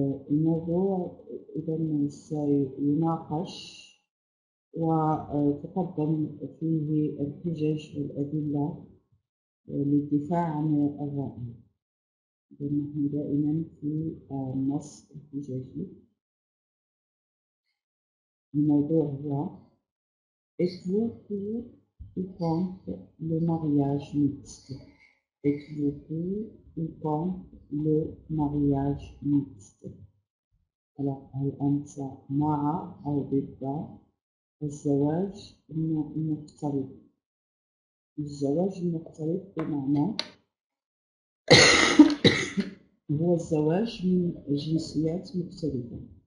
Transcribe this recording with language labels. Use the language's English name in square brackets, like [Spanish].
[Arabic] الموضوع إذا سيناقش وتقدم فيه الحجج والأدلة للدفاع عن الرأي. نحن دائما في النص الحججي. الموضوع هو [French] êtes-vous pour ou contre le mariage mixte? Êtes-vous pour ou contre le mariage mixte? [Arabic] Alors, هل أنت مع أو ضد الزواج المختلط؟ الزواج المختلط بمعنى هو الزواج من جنسيات مختلفة،